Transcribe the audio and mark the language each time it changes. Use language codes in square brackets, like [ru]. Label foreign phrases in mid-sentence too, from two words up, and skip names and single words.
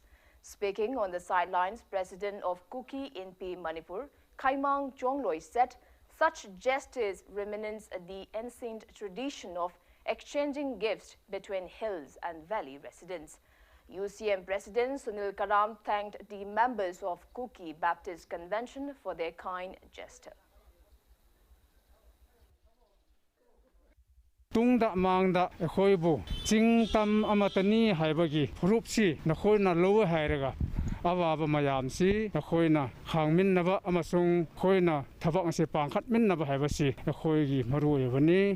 [en] Speaking on the sidelines, President of Kuki NP Manipur, Khaimang Chongloi said such gestures reminisce the ancient tradition of exchanging gifts between hills and valley residents. UCM President Sunil Karam thanked the members of Kuki Baptist Convention for their kind gesture. [mni] Tungda mangda khoibu chingtam amatani haibagi rupsi nakhoina lowa hairaga awaba mayamsi nakhoina khangminnaba amasung khoina thabak se pangkhatminnaba haibasi nakhoigi maruebani